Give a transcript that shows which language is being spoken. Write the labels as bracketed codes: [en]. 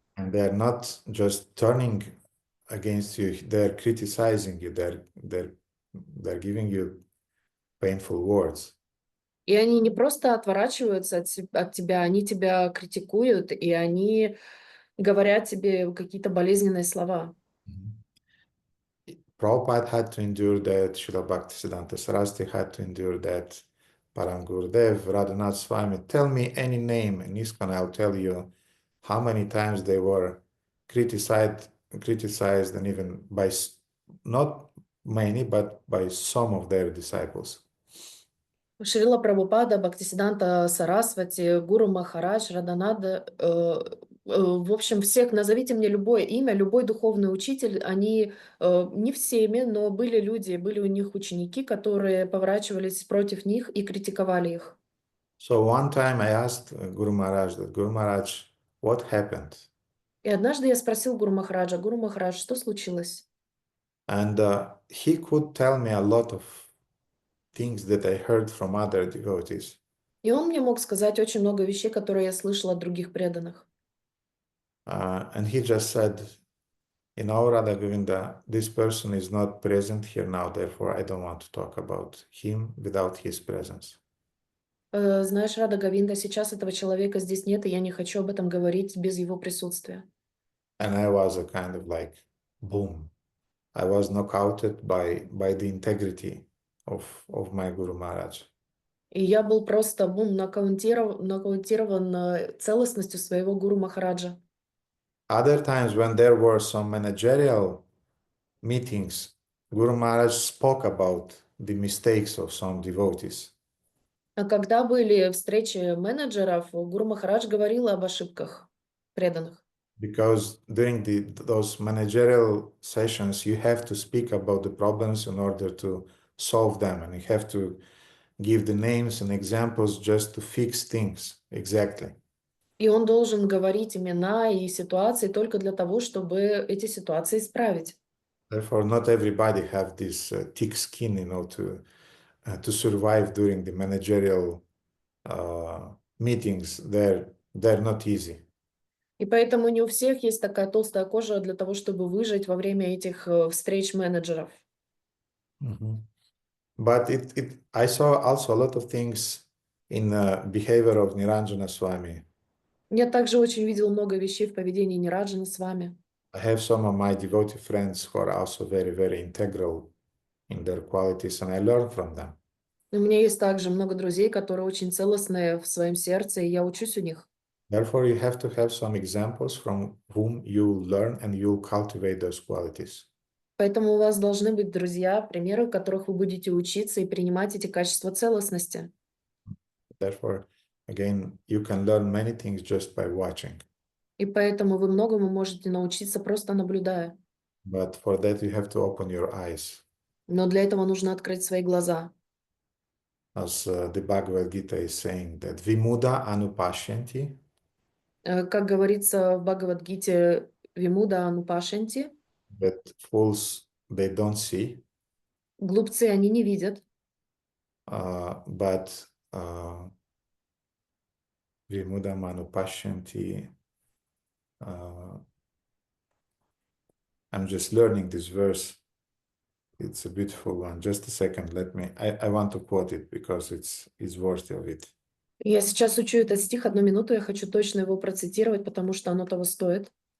[en] And they're not just turning against you, they're criticizing you, they're giving you painful words. [ru] И они не просто отворачиваются от тебя, они тебя критикуют, и они говорят тебе какие-то болезненные слова. [en] Prabhupada had to endure that, Srila Bhaktisiddhanta Saraswati had to endure that, Param Gurudev, Radhanath Swami. Tell me any name in ISKCON, I'll tell you how many times they were criticized, and even by not many, but by some of their disciples. [ru] Шрила Прабхупада, Бхактисиддханта Сарасвати, Гуру Махарадж, Радхананда, в общем, всех, назовите мне любое имя, любой духовный учитель, они не всеми, но были люди, были у них ученики, которые поворачивались против них и критиковали их. [en] So one time I asked Guru Maharaj that, Guru Maharaj, what happened? [ru] И однажды я спросил Гуру Махараджа, Гуру Махарадж, что случилось? [en] And he could tell me a lot of things that I heard from other devotees. [ru] И он мне мог сказать очень много вещей, которые я слышала от других преданных. [en] And he just said, Radha Govinda, this person is not present here now, therefore I don't want to talk about him without his presence. [ru] Знаешь, Рада Говинда, сейчас этого человека здесь нет, и я не хочу об этом говорить без его присутствия. [en] And I was a kind of like, boom. I was knockouted by the integrity of my Guru Maharaj. [ru] И я был просто нокаутирован целостностью своего Гуру Махараджа. [en] Other times when there were some managerial meetings, Guru Maharaj spoke about the mistakes of some devotees. [ru] А когда были встречи менеджеров, Гуру Махарадж говорил об ошибках преданных. [en] Because during those managerial sessions, you have to speak about the problems in order to solve them, and you have to give the names and examples just to fix things exactly. [ru] И он должен говорить имена и ситуации только для того, чтобы эти ситуации исправить. [en] Therefore, not everybody have this thick skin, to survive during the managerial meetings. They're not easy. [ru] И поэтому не у всех есть такая толстая кожа для того, чтобы выжить во время этих встреч менеджеров. [en] But I saw also a lot of things in behavior of Niranjana Swami. [ru] Я также очень видел много вещей в поведении Нираджана с вами. [en] I have some of my devotee friends who are also very, very integral in their qualities, and I learn from them. [ru] У меня есть также много друзей, которые очень целостные в своем сердце, и я учусь у них. [en] Therefore, you have to have some examples from whom you learn and you cultivate those qualities. [ru] Поэтому у вас должны быть друзья, примеры, которых вы будете учиться и принимать эти качества целостности. [en] Therefore, again, you can learn many things just by watching. [ru] И поэтому вы многому можете научиться, просто наблюдая. [en] But for that, you have to open your eyes. [ru] Но для этого нужно открыть свои глаза. [en] As the Bhagavad Gita is saying that [sa] vimuda anupashyanti. [ru] Как говорится в Бхагавад-гите, [sa] вимуда анупашенти. [en] That fools, they don't see. [ru] Глупцы они не видят. [sa] But vimuda anupashyanti. [en] I'm just learning this verse. It's a beautiful one. Just a second, I want to quote it because it's worthy of it. [ru] Я сейчас учу этот стих, 1 минуту, я хочу точно его процитировать, потому что оно того стоит.